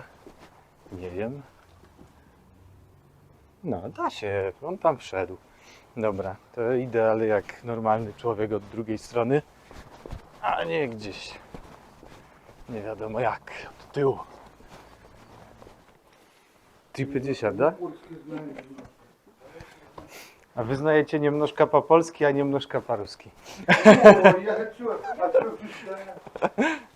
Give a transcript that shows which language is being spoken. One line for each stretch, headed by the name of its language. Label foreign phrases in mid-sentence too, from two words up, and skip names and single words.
Polish: Nie wiem. No, da się. On tam wszedł. Dobra, to idę, ale jak normalny człowiek od drugiej strony, a nie gdzieś nie wiadomo jak, od tyłu. Ty 50,
Russian: да? Польский знаю. А вы знаете немножко по-польски, а немножко по-русски. О, я хочу. А что ты?